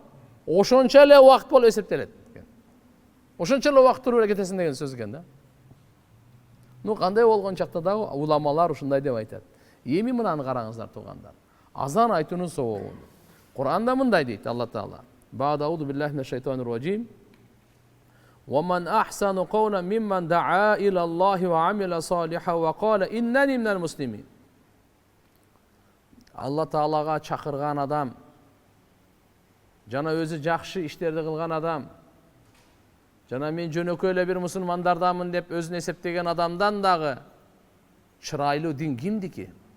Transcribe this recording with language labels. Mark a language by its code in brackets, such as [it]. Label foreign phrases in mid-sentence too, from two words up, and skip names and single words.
[ky] Ошончо эле убакыт болуп эсептелет. Ошончо эле убакыт туруп эле кетесиң деген сөз экен да. Ну кандай болгон чакта дагы уламалар ушундай деп айтат. Эми мынаны караңыздар туугандар. Азан айтуунун сообу. Кур'анда мындай дейт Алла Таала. [ar] بعد أعوذ بالله من الشيطان الرجيم. وَمَنْ أَحْسَنُ قَوْلًا مِمَّنْ دَعَا إِلَى اللَّهِ وَعَمِلَ صَالِحًا وَقَالَ إِنَّنِي مِنَل مُسْلِمِينَ. [ky] Алла Таалага чакырган адам, жана өзү жакшы иштерди кылган адам, жана мен жөнөкөй эле бир мусулмандардамын деп өзүн эсептеген адамдан дагы чырайлуу дин кимдики?